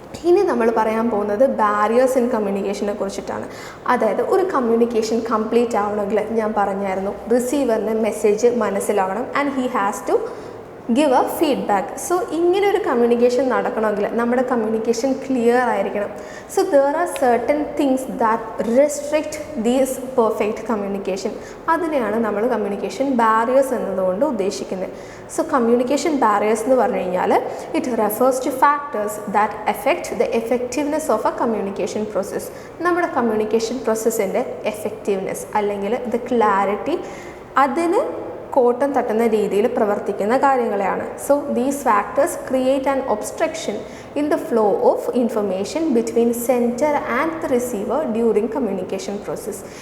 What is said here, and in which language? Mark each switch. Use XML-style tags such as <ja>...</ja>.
<ml>ഇനി നമ്മൾ പറയാൻ പോകുന്നത് ബാരിയേഴ്സ് ഇൻ കമ്മ്യൂണിക്കേഷനെ കുറിച്ചിട്ടാണ്. അതായത് ഒരു കമ്മ്യൂണിക്കേഷൻ കംപ്ലീറ്റ് ആവണമെങ്കിൽ ഞാൻ പറഞ്ഞായിരുന്നു റിസീവറിന് മെസ്സേജ് മനസ്സിലാവണം,</ml> <en>And he has to give a feedback.</en> <ml>So ഇങ്ങനെ ഒരു കമ്മ്യൂണിക്കേഷൻ നടക്കണമെങ്കിൽ നമ്മുടെ കമ്മ്യൂണിക്കേഷൻ ക്ലിയർ ആയിരിക്കണം.</ml> <en>So there are certain things that restrict this perfect communication.</en> <ml>അതിനെയാണ് നമ്മൾ കമ്മ്യൂണിക്കേഷൻ ബാരിയേഴ്സ് എന്നതുകൊണ്ട് ഉദ്ദേശിക്കുന്നത്.</ml> <en>So communication barriers</en> <ml>എന്ന് പറഞ്ഞു കഴിഞ്ഞാൽ</ml> <en>it refers to factors that affect the effectiveness of a communication process.</en> <ml>നമ്മുടെ കമ്മ്യൂണിക്കേഷൻ പ്രോസസ്സിൻ്റെ എഫക്റ്റീവ്നെസ് അല്ലെങ്കിൽ</ml> <en>the clarity</en> <ml>അതിന് കോട്ടം തട്ടുന്ന രീതിയിൽ പ്രവർത്തിക്കുന്ന കാര്യങ്ങളെയാണ്.</ml> <en>So these factors create an obstruction in the flow of information between sender and the receiver during communication process.</en>